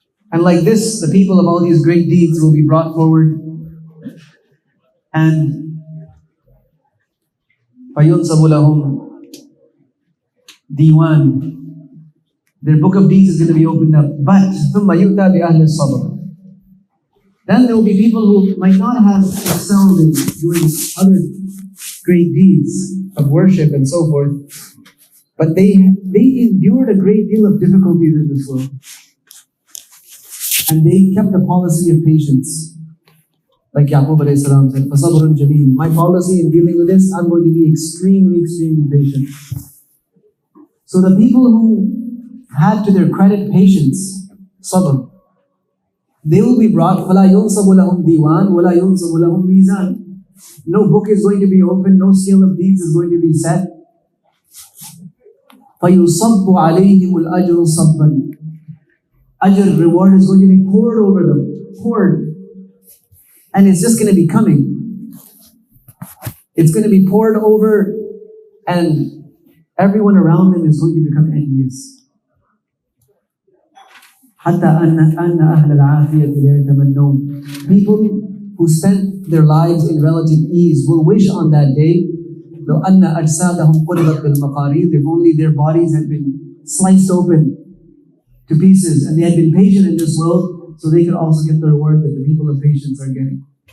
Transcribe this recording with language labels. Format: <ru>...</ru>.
<en>And like this, the people of all these great deeds will be brought forward, and</en> <ar>فَيُنْصَبُ لَهُمْ</ar> <en>diwan. Their book of deeds is going to be opened up. But</en> <ar>ثُمَّ يُؤْتَى بِأَهْلِ الصَّبْرِ.</ar> <en>Then there will be people who might not have excelled in doing other great deeds of worship and so forth, but they endured a great deal of difficulties in this world. And they kept a policy of patience. Like Yaqub alayhi salam said,</en> <ar>فَصَبْرٌ جَمِيلٌ.</ar> <en>My policy in dealing with this, I'm going to be extremely, extremely patient. So the people who had to their credit patience, sabr, They will be brought,</en> <ar>فَلَا يُنصَبُ لَهُمْ دِيوَانٌ وَلَا يُنصَبُ لَهُمْ مِيزَانٌ.</ar> <en>No book is going to be opened, no scale of deeds is going to be set.</en> <ar>فَيُصَبُّ عَلَيْهِمُ الْأَجْرُ صَبًّا.</ar> <en>Ajr, reward, is going to be poured over them, poured. And it's just going to be coming. It's going to be poured over, and everyone around them is going to become envious.</en> <ar>حتى أن أهل العافية لا يتمنون.</ar> <en>People who spent their lives in relative ease will wish on that day,</en> <ar>لو أن أجسادهم قربت بالمقاريض,</ar> <en>if only their bodies had been sliced open to pieces and they had been patient in this world, so they could also get the reward that the people of patience are getting.</en>